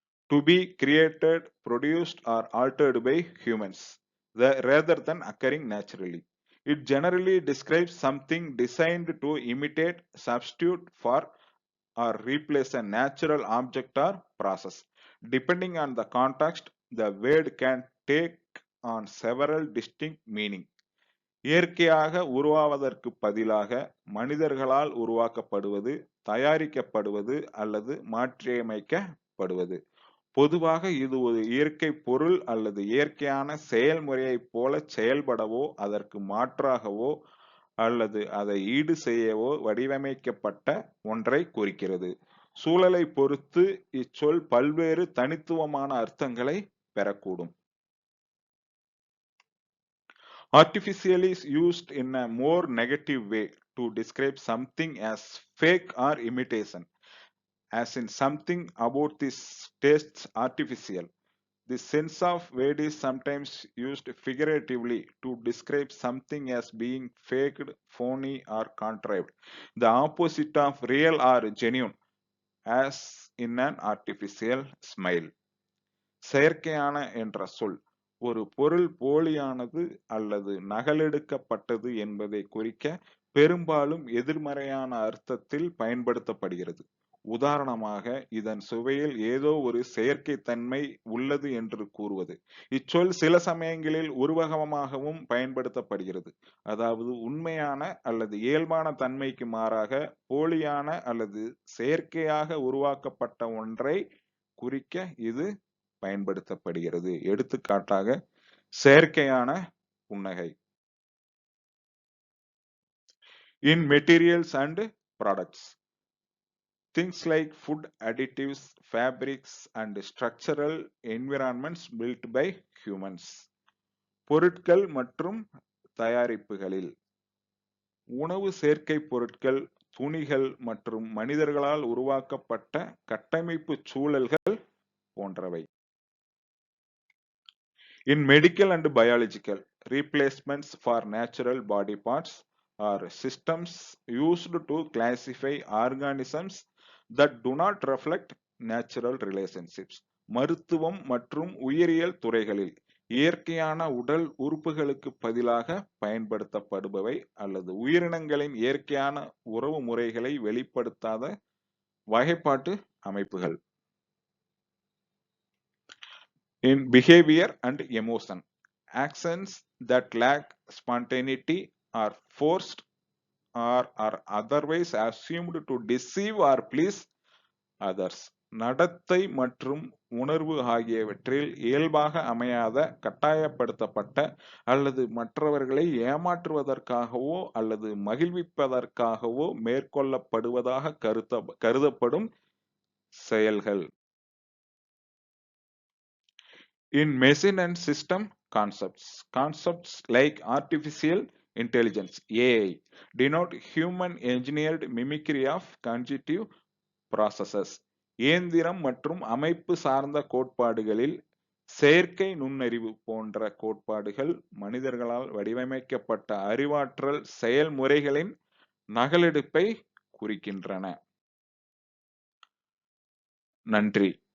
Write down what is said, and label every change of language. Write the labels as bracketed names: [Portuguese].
[English] To be created, produced, or altered by humans, rather than occurring naturally. It generally describes something designed to imitate, substitute for, or replace a natural object or process. Depending on the context, the word can take on several distinct meanings. [Tamil] இயற்கையாக உருவாவதற்கு பதிலாக மனிதர்களால் உருவாக்கப்படுவது, தயாரிக்கப்படுவது அல்லது மாற்றியமைக்கப்படுவது. பொதுவாக இது ஒரு இயற்கை பொருள் அல்லது இயற்கையான செயல்முறையைப் போல செயல்படவோ, அதற்கு மாற்றாகவோ அல்லது அதை ஈடு செய்யவோ வடிவமைக்கப்பட்ட ஒன்றை குறிக்கிறது. சூழலை பொறுத்து இச்சொல் பல்வேறு தனித்துவமான அர்த்தங்களை பெறக்கூடும். [English] Artificial is used in a more negative way to describe something as fake or imitation, as in something about this tastes artificial. The sense of word is sometimes used figuratively to describe something as being faked, phony, or contrived, the opposite of real or genuine, as in an artificial smile. [Tamil] செயற்கையான என்ற சொல் ஒரு பொருள் போலியானது அல்லது நகலெடுக்கப்பட்டது என்பதை குறிக்க பெரும்பாலும் எதிர்மறையான அர்த்தத்தில் பயன்படுத்தப்படுகிறது. உதாரணமாக, இதன் சுவையில் ஏதோ ஒரு செயற்கை தன்மை உள்ளது என்று கூறுவது. இச்சொல் சில சமயங்களில் உருவகமாகவும் பயன்படுத்தப்படுகிறது. அதாவது உண்மையான அல்லது இயல்பான தன்மைக்கு மாறாக போலியான அல்லது செயற்கையாக உருவாக்கப்பட்ட ஒன்றை குறிக்க இது பயன்படுத்தப்படுகிறது. எடுத்துக்காட்டாக, செயற்கையான புன்னகை. [English] In materials and products, things like food additives, fabrics, and structural environments built by humans. [Tamil] பொருட்கள் மற்றும் தயாரிப்புகளில் உணவு சேர்க்கை பொருட்கள், துணிகள் மற்றும் மனிதர்களால் உருவாக்கப்பட்ட கட்டமைப்பு சூழல்கள் போன்றவை. [English] In medical and biological, replacements for natural body parts are systems used to classify organisms that do not reflect natural relationships. [Tamil] மருத்துவம் மற்றும் உயிரியல் துறைகளில் இயற்கையான உடல் உறுப்புகளுக்கு பதிலாக பயன்படுத்தப்படுபவை அல்லது உயிரினங்களின் இயற்கையான உறவு முறைகளை வெளிப்படுத்தாத வகைப்பாட்டு அமைப்புகள். [English] In behavior and emotion, actions that lack spontaneity are forced or are otherwise assumed to deceive or please others. [Tamil] நடத்தை மற்றும் உணர்வு ஆகியவற்றில் இயல்பாக அமையாத, கட்டாயப்படுத்தப்பட்ட அல்லது மற்றவர்களை ஏமாற்றுவதற்காகவோ அல்லது மகிழ்விப்பதற்காகவோ மேற்கொள்ளப்படுவதாக கருதப்படும் செயல்கள். [English] In machine and system concepts, concepts like artificial intelligence (AI) denote human engineered mimicry of cognitive processes. [Tamil] இயந்திரம் மற்றும் அமைப்பு சார்ந்த கோட்பாடுகளில் செயற்கை நுண்ணறிவு போன்ற கோட்பாடுகள் மனிதர்களால் வடிவமைக்கப்பட்ட அறிவாற்றல் செயல்முறைகளின் நகலெடுப்பை குறிக்கின்றன. நன்றி.